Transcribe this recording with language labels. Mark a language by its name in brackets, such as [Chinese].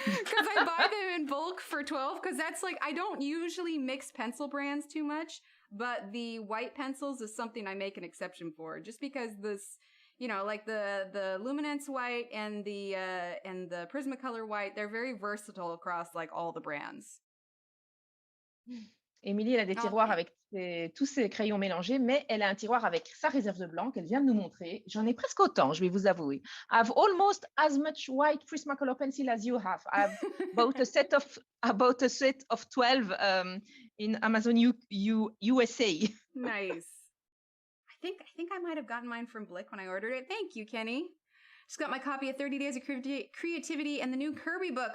[English] Because I buy them in bulk for 12, because that's I don't usually mix pencil brands too much, but the white pencils is something I make an exception for, just because this, the luminance white and the Prismacolor white, they're very versatile across all the brands. [French] Émilie, elle a des tiroirs avec tous ses crayons mélangés, mais elle a un tiroir avec sa réserve de blanc qu'elle vient de nous montrer. J'en ai presque autant, je vais vous avouer. [English] I've almost as much white Prismacolor pencil as you have. I've bought a set of 12 in Amazon USA. Nice. I think I might have gotten mine from Blick when I ordered it. Thank you, Kenny. Just got my copy of 30 Days of Creativity and the new Kirby book.